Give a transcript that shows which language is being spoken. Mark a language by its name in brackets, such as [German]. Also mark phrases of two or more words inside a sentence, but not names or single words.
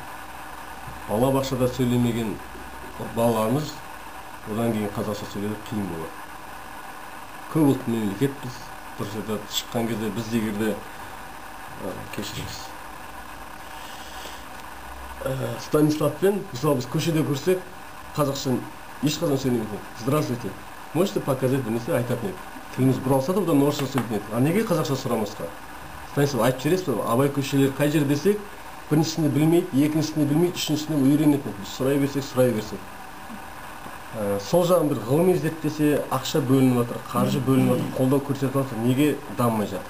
[Kazakh] Балабақшада сөйлемеген баламыз одан кейін қазақша сөйлеуі қиын болады. Көп ұлтты мемлекетпіз. Дұрыс айтады, шыққан кезде біз егерде кешіріңіз. Станиславпен, мысалы біз көшеде көрсек, қазақша ешқашан сөйлемейтін. [Russian] Здравствуйте. Можете показать, [Kazakh] бірнесе айтатын еді. Тіліміз бұралса да, одан орысша сөйлейтін еді. А неге қазақша сұрамасқа? Станислав, айтып жібересіз бе? Абай көшелері қай жер десек, біріншісінде білмейді, екіншісінде білмейді, үшіншісінде үйренетін. Біз сұрай берсек, сұрай берсек. Сол жағын бір ғылыми зерттесе, ақша бөлініп жатыр, қаржы бөлініп жатыр, қолдау көрсетіп жатыр, неге дамымай жатыр?